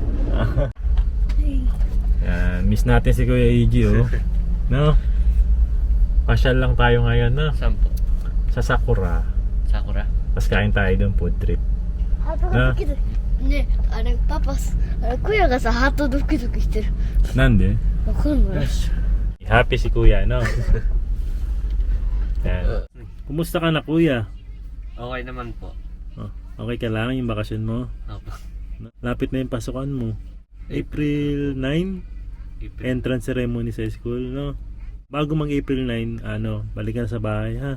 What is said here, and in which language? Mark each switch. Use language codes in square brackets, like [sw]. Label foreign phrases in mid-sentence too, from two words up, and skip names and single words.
[tl] Yan, miss natin si Kuya Eiji No? Pasyal lang tayo ngayon no? Saan po? Sa Sakura. Sakura? Tapos kain tayo doon [en] food trip. [ja] Ne, papas, kuya がさ、ハートドキドキしてる。なんで? わかんない。 [tl] Happy si Kuya, no? Yan. Kumusta ka na, Kuya? Okay naman po. Okay ka lang yung bakasyon mo? Opo. Lapit na yung pasukan mo. April 9? [en] Entrance ceremony [tl] sa school, no? Bago mag April 9, balik ka na sa bahay, ha?